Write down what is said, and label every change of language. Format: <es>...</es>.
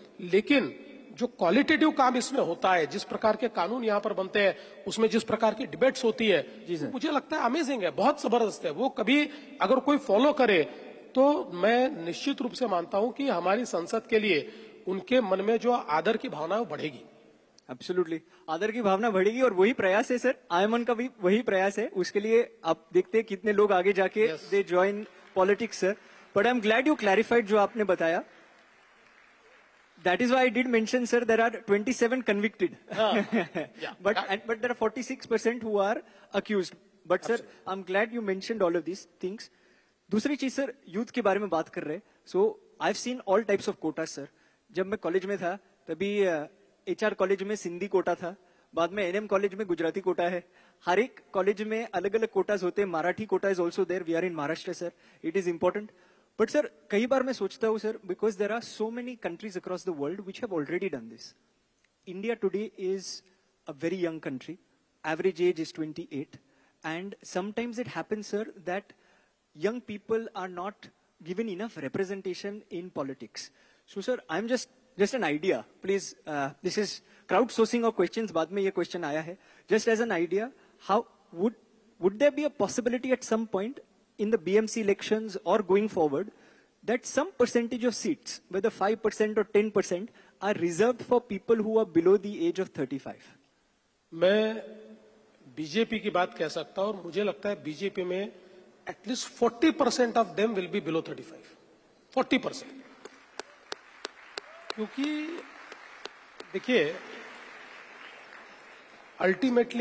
<hi>लेकिन जो क्वालिटेटिव काम इसमें होता है, जिस प्रकार के कानून यहाँ पर बनते हैं, उसमें जिस प्रकार की डिबेट्स होती है, तो मुझे लगता है अमेजिंग है, बहुत जबरदस्त है. वो कभी अगर कोई फॉलो करे तो मैं निश्चित रूप से मानता हूं कि हमारी संसद के लिए उनके मन में जो आदर की भावना है वो बढ़ेगी. एब्सोल्युटली, आदर की भावना बढ़ेगी, और वही प्रयास है सर, आयमन का भी वही प्रयास है. उसके लिए आप देखते हैं कितने लोग आगे जाके</hi> <en>They join politics sir. But I am glad you clarified</en> <hi>जो आपने बताया.</hi> <en>That is why I did mention, sir, there are 27 convicted. But there are 46% who are accused. But sir, I'm glad you mentioned all of these things.</en> <hi>दूसरी चीज sir, youth के बारे में बात कर रहे हैं.</hi> <en>So I've seen all types of quotas, sir.</en> <hi>जब मैं कॉलेज में था तभी HR कॉलेज में सिंधी कोटा था, बाद में NM कॉलेज में गुजराती कोटा है. हर एक कॉलेज में अलग अलग कोटाज होते हैं.</hi> <en>Marathi quota is also there. We are in Maharashtra sir. It is important. But sir,</en> <hi>कई बार मैं सोचता हूं</hi> <en>Sir, because there are so many countries across the world which have already done this. India today is a very young country. Average age is 28, and sometimes it happens sir that young people are not given enough representation in politics. So sir, I'm just an idea. Please, this is crowdsourcing of questions.</en> <hi>बाद में ये question आया है.</hi> <en>Just as an idea, how would there be a possibility at some point in the BMC elections or going forward that some percentage of seats, whether 5% or 10%, are reserved for people who are below the age of 35?</en> <hi>मैं BJP की बात कह सकता हूं, और मुझे लगता है बीजेपी में</hi> <en>at least 40% of them will be below 35.</en> <hi>40%. क्योंकि देखिए अल्टीमेटली</hi>